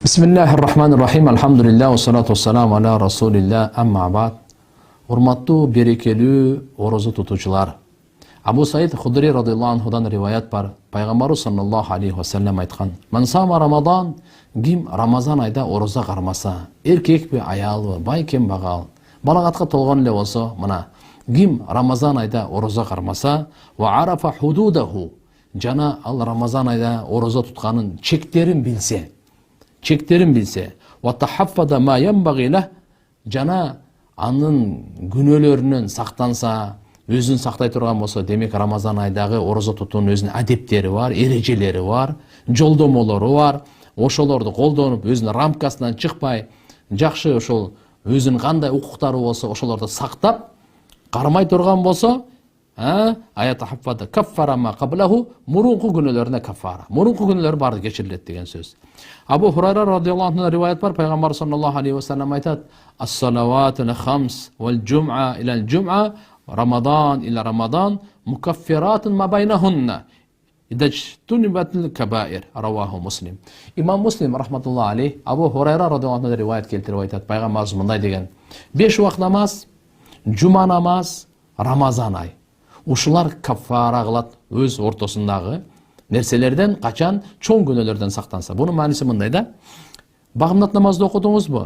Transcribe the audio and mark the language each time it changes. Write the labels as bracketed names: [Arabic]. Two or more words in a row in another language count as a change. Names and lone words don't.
[Arabic] بسم الله الرحمن الرحيم الحمد لله والصلاة والسلام على رسول الله أما بعد. [Kyrgyz] Урматтуу, берекелүү орозо тутуучулар. Абу Саид Худри радыйаллаху анхудан риваят бар. Пайгамбарыбыз [Arabic] صلى الله عليه وسلم [Kyrgyz] айткан: [Arabic] "من صام رمضان, [Kyrgyz] ким Рамазан айда ороза кармаса, эркекпи, аялбы, бай кембагал, балагатка толгон эле болсо, мына ким Рамазан айда ороза кармаса, [Arabic] وعرف حدوده, [Kyrgyz] жана ал Рамазан айда ороза тутканын чектерин билсе, [Arabic] وتحفظ ما ينبغي له, [Kyrgyz] жана анын күнөөлөрүнөн сактанса, өзүн сактай турган болсо, демек Рамазан айдагы орозо тутуунун өзүнүн адептери бар, эрежелери бар, жолдомолору бар. Ошолорду колдонуп, өзүнүн рамкасынан чыкпай, жакшы ошол өзүнүн кандай укуктары болсо, ошолорду сактап, кармай турган болсо, [Arabic] يتحفظ كفارة ما قبله, [Kyrgyz] мурунку күнөөлөрүнө каффара. Мурунку күнөөлөр баары кечирилет деген сөз. Абу Хурайра [Arabic] رضي الله عنه [Kyrgyz] риваят бар. [Arabic] Пайгамбар صلى الله عليه وسلم айтат: "الصلوات الخمس والجمعة إلى الجمعة رمضان إلى رمضان مكفرات ما بينهن إذا اجتنبت الكبائر", رواه مسلم. [Kyrgyz] Имам Муслим [Arabic] رحمة الله عليه [Kyrgyz] Абу Хурайра [Arabic] رضي الله عنه [Kyrgyz] риваят келтирип айтат. Пайгамбарыбыз мындай деген: 5 убак намаз, жума намаз, Рамазан ай. Ушулар каффара кылат өз ортосундагы нерселерден, качан чоң күнөөлөрдөн сактанса. Бунун мааниси мындай да: багымдат намазды окудуңузбу?